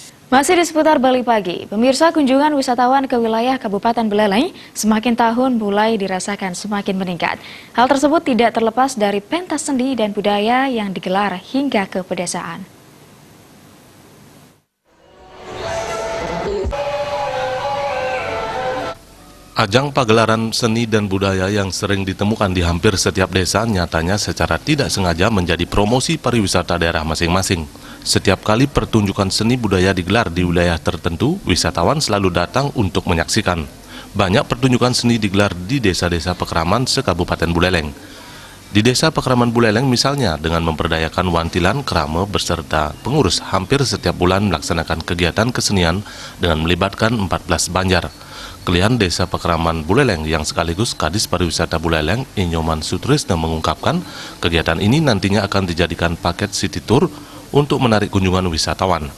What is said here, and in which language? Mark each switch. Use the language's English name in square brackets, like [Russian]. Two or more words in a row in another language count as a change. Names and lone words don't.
[Indonesian] Masih di seputar Bali pagi, pemirsa, kunjungan wisatawan ke wilayah Kabupaten Buleleng semakin tahun mulai dirasakan semakin meningkat. Hal tersebut tidak terlepas dari pentas seni dan budaya yang digelar hingga ke pedesaan. Ajang pagelaran seni dan budaya yang sering ditemukan di hampir setiap desa nyatanya secara tidak sengaja menjadi promosi pariwisata daerah masing-masing. Setiap kali pertunjukan seni budaya digelar di wilayah tertentu, wisatawan selalu datang untuk menyaksikan. Banyak pertunjukan seni digelar di desa-desa Pekraman se-Kabupaten Buleleng. Di desa Pekraman Buleleng misalnya, dengan memperdayakan wantilan, krame beserta pengurus hampir setiap bulan melaksanakan kegiatan kesenian dengan melibatkan 14 banjar. Kelihan Desa Pekraman Buleleng yang sekaligus Kadis Pariwisata Buleleng, Inyoman Sutrisna mengungkapkan, kegiatan ini nantinya akan dijadikan paket [English] city tour [Indonesian] untuk menarik kunjungan wisatawan.